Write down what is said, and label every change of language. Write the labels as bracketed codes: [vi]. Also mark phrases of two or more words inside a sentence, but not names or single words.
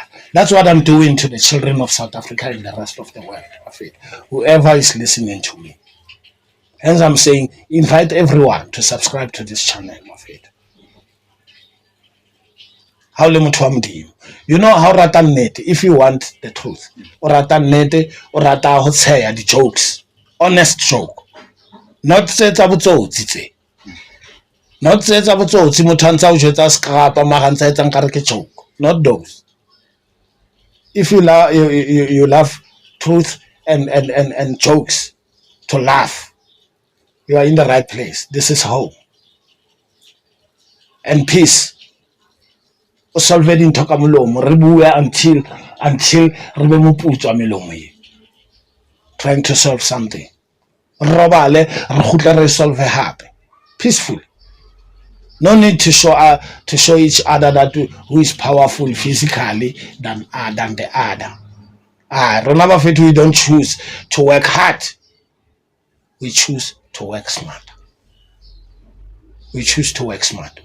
[en] That's what I'm doing to the children of South Africa and the rest of the world. Whoever is listening to me. Hence, I'm saying, invite everyone to subscribe to this channel, my friend. How you know how [st] rata nnete [en] if you want the truth. [st] Or rata nnete, or rata ho tsheya [en] the jokes. Honest joke. Not [st] setsa botsotsi tse. Not setsa botsotsi motho a ntse a o jwetsa scrapa mara ntse a etsang kare ke joke. [en] Not those. If you love truth and jokes to laugh, you are in the right place. This is home. And peace. [st] Solve dintho ka molomo re bua until re be moputswa melomo e. [en] Trying to solve something. [st] Robale re khutla re solve hape. [en] Peaceful. No need to show each other that who is powerful physically than the other. Remember, we don't choose to work hard. We choose to work smart. We choose to work smart.